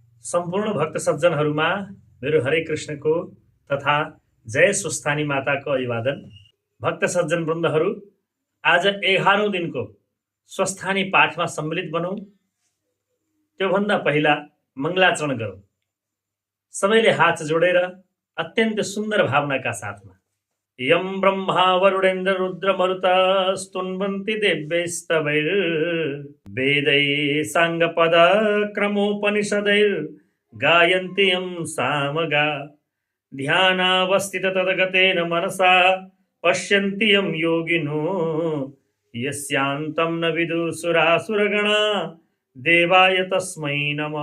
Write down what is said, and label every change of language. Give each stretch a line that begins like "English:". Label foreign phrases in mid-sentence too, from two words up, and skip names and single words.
Nepali: सम्पूर्ण भक्त सज्जनहरूमा मेरो हरे कृष्णको तथा जय स्वस्थानी माताको अभिवादन। भक्त सज्जन वृन्दहरू, आज 11औं दिनको स्वस्थानी पाठमा सम्मिलित बनौं। त्योभन्दा पहिला मङ्गलाचरण गरौं। सबैले हात जोडेर अत्यन्त सुन्दर भावनाका साथमा यम
Sanskrit: ब्रह्मा वरुणेन्द्र रुद्र मरुत स्तुन्वन्ति देव्यैस्तवैर् वेदै साङ्गपद क्रमोपनिषदैर् गायन्ति यं सामगा ध्यानावस्थित तद्गतेन मनसा पश्यन्ति यं योगिनो यस्यान्तं न विदुसुरासुरगणा देवाय तस्मै नमः।